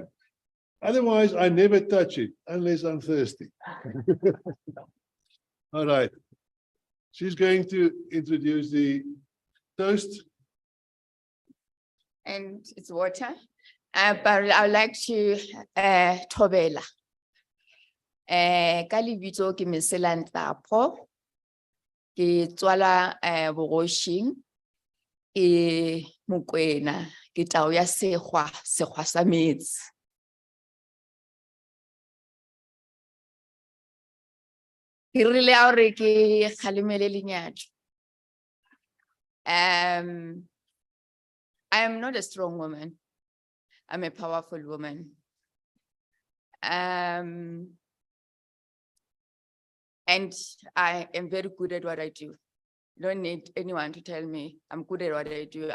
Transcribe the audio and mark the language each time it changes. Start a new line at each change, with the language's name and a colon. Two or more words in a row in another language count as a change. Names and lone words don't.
English: Otherwise, I never touch it unless I'm thirsty. All right. She's going to introduce the toast. And it's water. But I would like to thobela.
Northern Sotho: Ka lebitso ke Mesela Nhlapo. Ke tswala Bogoshing. Ke Mokwena. Ke tau ya Sekgwa sa metsi. Ke rile a hore ke kgalemele lenyatso.
English: I am not a strong woman. I'm a powerful woman. And I am very good at what I do. Don't need anyone to tell me I'm good at what I do.